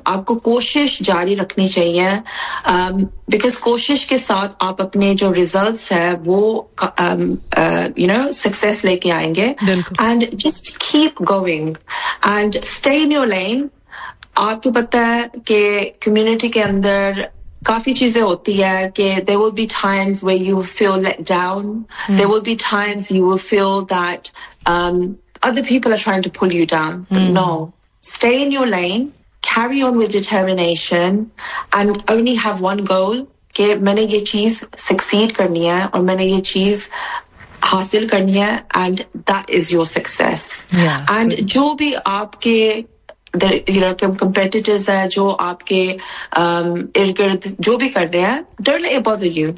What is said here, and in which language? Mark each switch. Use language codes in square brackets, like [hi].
[hi] आपको कोशिश जारी रखनी चाहिए, बिकॉज कोशिश के साथ आप अपने जो रिजल्ट्स है वो [en] you know [hi] सक्सेस लेके आएंगे. [en] And just keep going and stay in your lane. [hi] आपको पता है कि कम्युनिटी के अंदर काफी चीजें होती है कि [en] there will be times where you feel let down. There will be times you will feel that other people are trying to pull you down. But no, stay in your lane, carry on with determination, and only have one goal. [hi] कि मैंने ये चीज succeed करनी है और मैंने ये चीज हासिल करनी है, [en] and that is your success. Yeah. [hi] And जो भी आपके competitors हैं, जो आपके इर्द-गिर्द जो भी कर रहे हैं, [en] don't let it bother you.